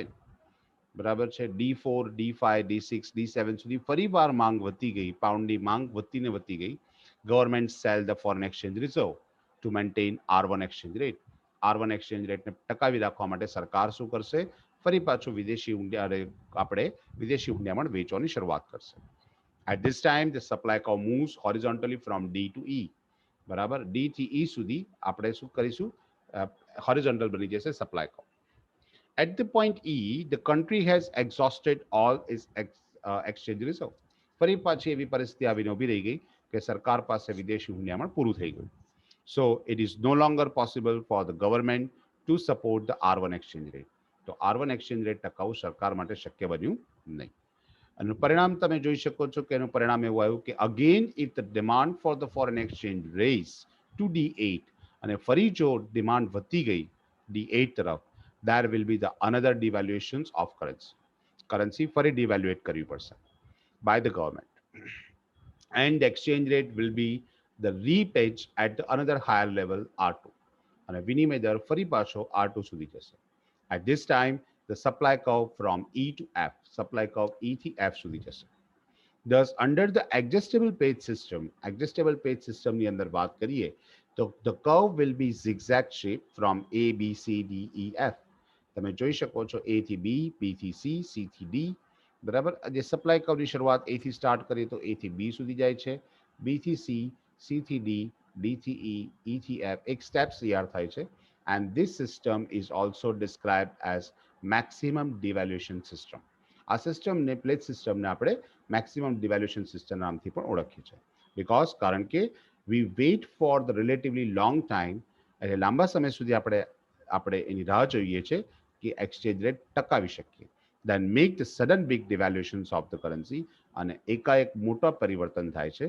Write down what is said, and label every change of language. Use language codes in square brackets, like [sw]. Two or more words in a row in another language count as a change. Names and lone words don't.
[gu] બરાબર છે? D4, D5, D6, D7 સુધી ફરીવાર માંગ વધતી ગઈ, પાઉન્ડની માંગ વધતી ને વધતી ગઈ. [en] Government sell the foreign exchange reserve to maintain R1 exchange rate. [gu] R1 [en] exchange rateને [gu] ટકાવી રાખવા માટે સરકાર શું કરશે? ફરી પાછું વિદેશી હુંડિયામણ વેચવાની શરૂઆત કરશે. [en] At this time, the supply curve moves horizontally from D to E. [gu] બરાબર, D થી E સુધી આપણે શું કરીશું? હોરિઝોન્ટલ બની જશે [en] supply curve. At the point E, the country has exhausted all its exchange reserve. [gu] ફરી પાછી એવી પરિસ્થિતિ આવીને ઊભી રહી ગઈ કે સરકાર પાસે વિદેશી હુંડિયામણ પૂરું થઈ ગયું. [en] So it is no longer possible for the government to support the R1 exchange rate. [gu] તો R1 [en] exchange rate [gu] ટકાવવું સરકાર માટે શક્ય બન્યું નહીં. અને પરિણામ તમે જોઈ શકો છો કે એનું પરિણામ એવું આવ્યું કે [en] again if the demand for the foreign exchange rise to D8 [gu] અને ફરી જો ડિમાન્ડ વધતી ગઈ D8 તરફ, [en] there will be the another devaluations of currency. [gu] Currency ફરી devaluate કરવી પડશે [en] by the government. And the exchange rate will be the repage at the another higher level R2. [gu] અને વિનિમય દર ફરી પાછો R2 સુધી જશે. [en] At this time, the supply curve from E to F, supply curve E [gu] થી F સુધી જશે. [en] Thus, under the adjustable page system [gu] ની અંદર વાત કરીએ તો [en] the curve will be zigzag shape from A, B, C, D, E, F. [gu] તમે જોઈ શકો છો A થી B, B થી C, C થી D. બરાબર, જે [en] supply curveની [gu] શરૂઆત A થી સ્ટાર્ટ કરીએ તો A થી B સુધી જાય છે, B થી C, C થી D, D થી E, E થી F. એક સ્ટેપ તૈયાર થાય છે. [en] And this system is also described as maximum devaluation system. [gu] આ સિસ્ટમને [en] plate systemને [gu] આપણે [en] maximum devaluation system [gu] નામથી પણ ઓળખીએ છીએ. બિકોઝ કારણ કે [en] we wait for the relatively long time, [gu] એટલે લાંબા સમય સુધી આપણે એની રાહ જોઈએ છે કે [en] exchange rate [gu] ટકાવી શકીએ. [en] then make the sudden big devaluations of the currency, [gu] અને એકાએક મોટા પરિવર્તન થાય છે.